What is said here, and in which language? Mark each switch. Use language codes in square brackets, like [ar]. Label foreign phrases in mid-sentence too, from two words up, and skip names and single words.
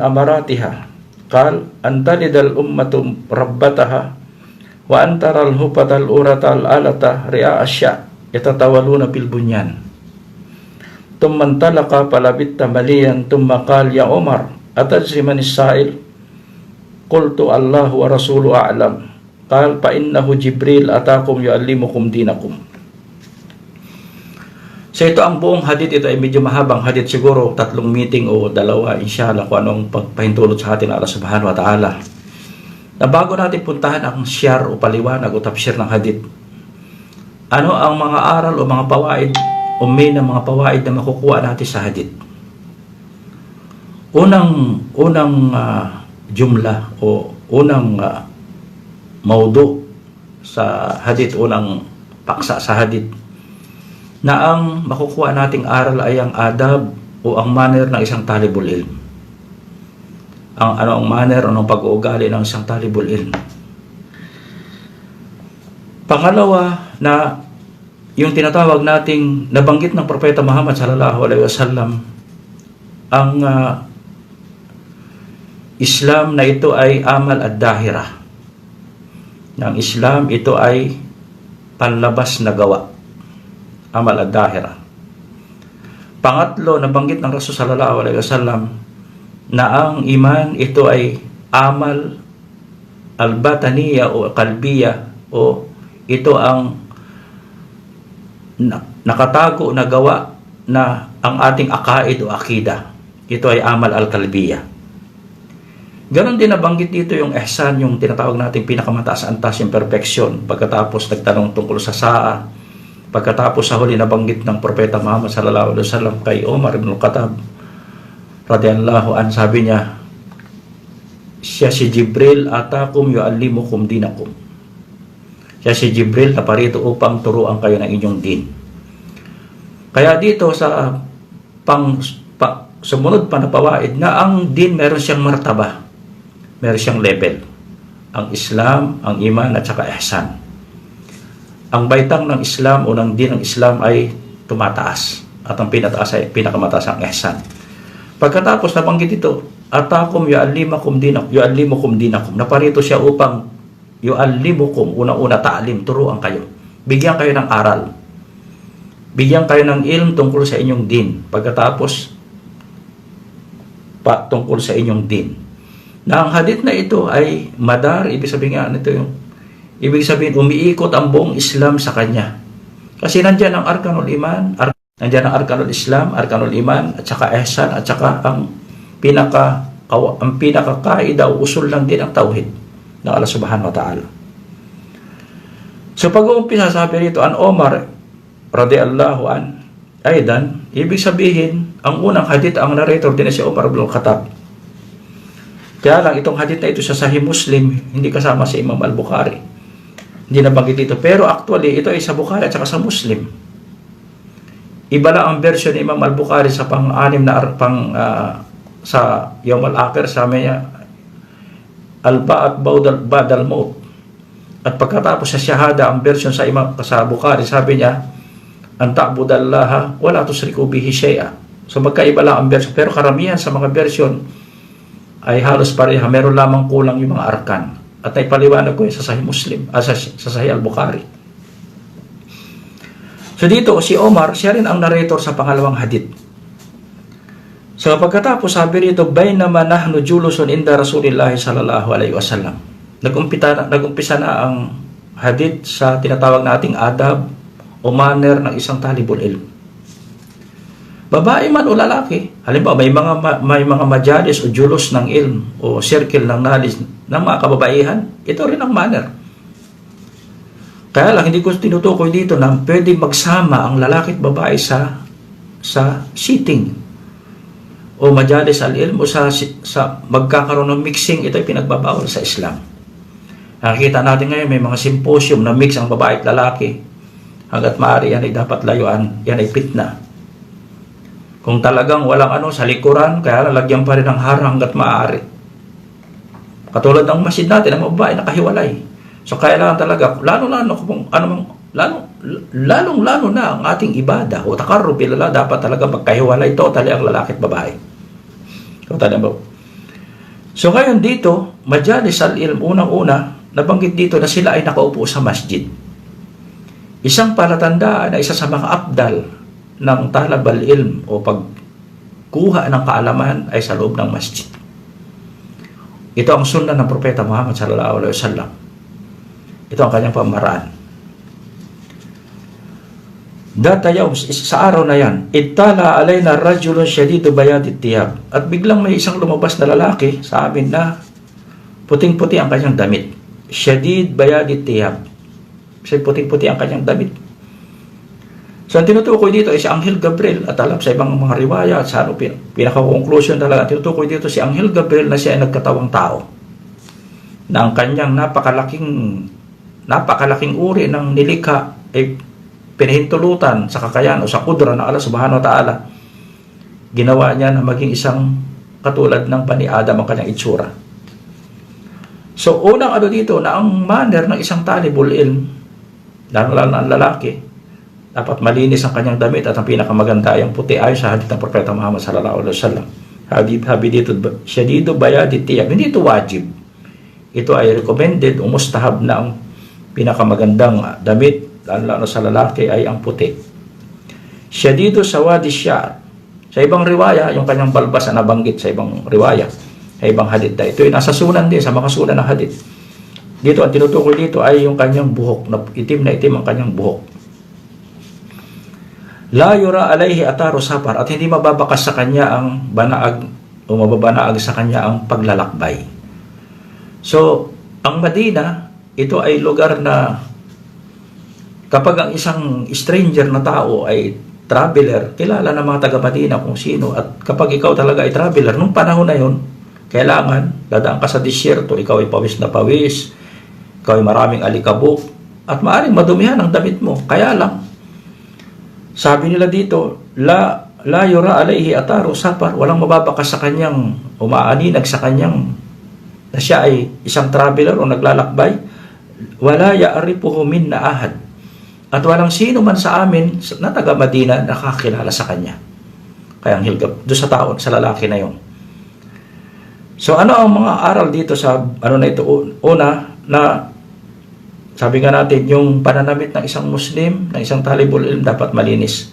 [ar] أمراتها قال أن تلد الأمة ربتها وأن ترى الهبة الأورة الآلة رئاء الشاء يتطاولون في البنيان ثم انطلق فلبثت مليا ثم قال يا عمر أتدري من السائل قلت الله ورسوله أعلم قال فإنه جبريل أتاكم يعلمكم دينكم. [tl] So ito ang buong hadith. Ito ay medyo mahabang hadith, siguro 3 meeting o 2 inshallah kung anong pagpahintulot sa atin [ar] الله سبحانه وتعالى. [tl] Na bago natin puntahan ang syar o paliwanag o tafsir ng hadith, ano ang mga aral o mga pawaid o may na mga pawaid na makukuha natin sa hadith? Unang jumla o unang maudu sa hadith, unang paksa sa hadith, na ang makukuha nating aral ay ang adab o ang manner ng isang [ar] طالب العلم. [tl] Ang manner o ang pag-uugali ng isang [ar] طالب العلم. [tl] Pangalawa, na yung tinatawag nating nabanggit ng Propeta Muhammad [ar] صلى الله عليه وسلم, [tl] ang Islam na ito ay [ar] عمل الظاهرة. [tl] Ng Islam, ito ay panlabas na gawa, [ar] عمل الظاهرة. [tl] Pangatlo, nabanggit ng Rasul [ar] صلى الله عليه وسلم [tl] na ang iman ito ay [ar] عمل الباطنية [tl] o kalbiya, o ito ang nakatago na gawa na ang ating akaid o akida. Ito ay [ar] عمل القلبية. [tl] Ganon din nabanggit dito yung ihsan, yung tinatawag nating pinakamataas antas, yung perfection. Pagkatapos nagtanong tungkol sa saa, pagkatapos sa huli nabanggit ng Propeta Muhammad [ar] صلى الله عليه وسلم [tl] kay Umar ibn al-Khattab [ar] رضي الله عن, [tl] sabi niya, siya si Jibril [ar] أتاكم يعلمكم دينكم. [tl] Siya si Jibril na parito upang turuan kayo ng inyong din. Kaya dito sa sumunod pa na pawaid na ang din meron siyang martaba, meron siyang level. Ang Islam, ang iman at saka ihsan. Ang baitang ng Islam o ng din ng Islam ay tumataas, at ang pinataas ay pinakamataas ang ihsan. Pagkatapos nabanggit ito, [ar] أتاكم يعلمكم دينكم. [tl] Naparito siya upang yu'allimukum, unang-una ta'lim, turuan kayo. Bigyan kayo ng aral. Bigyan kayo ng ilm tungkol sa inyong din. Pagkatapos tungkol sa inyong din. Na ang hadith na ito ay madar, ibig sabihin nga nito yung umiikot ang buong Islam sa kanya. Kasi nandiyan ang [ar] أركان الإيمان, [tl] nandiyan ang [ar] أركان الإسلام, أركان الإيمان, [tl] at saka ihsan, at saka ang pinakakaida o usul lang din ang tauhid ng [ar] الله سبحانه وتعالى. [tl] So pag-uumpisa sabi rito, [ar] عن عمر رضي الله عن، أيضا, [tl] ibig sabihin, ang unang hadith, ang narrator din si Umar ibn al-Khattab. Kaya lang, itong hadith na ito sa Sahih Muslim, hindi kasama si Imam al-Bukhari. Hindi nabanggit dito. Pero actually, ito ay sa Bukhari at saka sa Muslim. Iba lang ang version ni Imam al-Bukhari sa pang-anim na sa [ar] يوم الآخر, [tl] sa niya [ar] البعث بعد الموت. [tl] At pagkatapos sa Shahada, ang version sa Bukhari, sabi niya, [ar] أن تعبد الله ولا تشرك به شيئا. [tl] So magkaiba lang ang version, pero karamihan sa mga version ay halos pareha, meron lamang kulang yung mga arkan. At naipaliwanag ko yun sa Sahih Muslim, sa Sahih al-Bukhari. So dito, si Omar, siya rin ang narrator sa pangalawang hadith. So pagkatapos, sabi rito, [ar] بينما نحن جلوس عند رسول الله صلى الله عليه وسلم. [tl] Nagumpisa na ang hadith sa tinatawag nating adab o manner ng isang [ar] طالب العلم. [tl] Babae man o lalaki, halimbawa may mga majalis o julos ng ilm o circle ng knowledge ng mga kababaihan, ito rin ang manner. Kaya lang hindi ko tinutukoy dito na pwede magsama ang lalaki at babae sa sitting o [ar] مجالس العلم [tl] o sa magkakaroon ng mixing. Ito ay pinagbabawal sa Islam. Nakikita natin ngayon may mga symposium na mix ang babae at lalaki. Hanggat maaari yan ay dapat layuan, yan ay fitna. Kung talagang walang sa likuran, kaya lalagyan pa rin ng harang hanggat maaari. Katulad ng masjid natin, ang babae nakahiwalay. So kailangan talaga, lalong-lalo na ang ating ibada o [ar] تقرب إلى الله, [tl] dapat talaga magkahiwalay totally ang lalaki at babae. So ngayon dito, [ar] مجالس العلم, [tl] unang-una, nabanggit dito na sila ay nakaupo sa masjid. Isang palatandaan na isa sa mga abdal ng [ar] طلب العلم [tl] o pagkuha ng kaalaman ay sa loob ng masjid. Ito ang sunnah ng Propeta Muhammad [ar] صلى الله عليه وسلم. [tl] Ito ang kanyang pamaraan. Datayaw, sa araw na yan, [ar] اطلع علينا رجل شديد بياض الثياب. [tl] At biglang may isang lumabas na lalaki sa amin na puting-puti ang kanyang damit. [ar] شديد بياض الثياب. [tl] Kasi puting-puti ang kanyang damit. So, ang tinutukoy dito ay si Anghel Gabriel, at alam sa ibang mga riwaya at sa pinaka-conclusion talaga, tinutukoy dito si Anghel Gabriel na siya ay nagkatawang tao na ang kanyang napakalaking uri ng nilikha ay pinahintulutan sa kakayahan o sa kudra ng [ar] الله سبحانه وتعالى. [tl] Ginawa niya na maging isang katulad ng Bani Adam ang kanyang itsura. So, unang dito na ang manner ng isang [ar] طالب العلم, [tl] lalo na ang lalaki, dapat malinis ang kanyang damit at ang pinakamaganda ay ang puti ayon sa hadith ng Propeta Muhammad [ar] صلى الله عليه وسلم. [tl] Hadith dito, [ar] شديد بياض الثياب. [tl] Hindi ito wajib. Ito ay recommended o mustahab na ang pinakamagandang damit, lalo sa lalaki, ay ang puti. [ar] شديد سواد الشعر. [tl] Sa ibang riwaya, yung kanyang balbas na nabanggit sa ibang riwaya, Ay ibang hadith na. Ito ay nasa sunan din, sa mga sunan ng hadith. Dito, ang tinutukoy dito ay yung kanyang buhok. Itim na itim ang kanyang buhok. [ar] لا يرى عليه أثر السفر, [tl] at hindi mababakas sa kanya ang banaag o mababanaag sa kanya ang paglalakbay. So, ang Madina, ito ay lugar na kapag ang isang stranger na tao ay traveler, kilala ng mga taga-Madina kung sino. At kapag ikaw talaga ay traveler, nung panahon na yun, kailangan, dadaan ka sa disyerto, ikaw ay pawis na pawis, ikaw ay maraming alikabok, at maaring madumihan ang damit mo. Kaya lang, sabi nila dito, [ar] لا يرى عليه أثر السفر, [tl] walang mababakas sa kanyang, umaaninag sa kanyang, na siya ay isang traveler o naglalakbay, [ar] ولا يعرفه منا أحد, [tl] at walang sino man sa amin na taga Madina nakakilala sa kanya. Kaya ang hilgab doon sa tao, sa lalaki na yon. So ano ang mga aral dito sa ano na ito? Una, na sabi nga natin, yung pananamit ng isang Muslim, ng isang talibul ilm dapat malinis.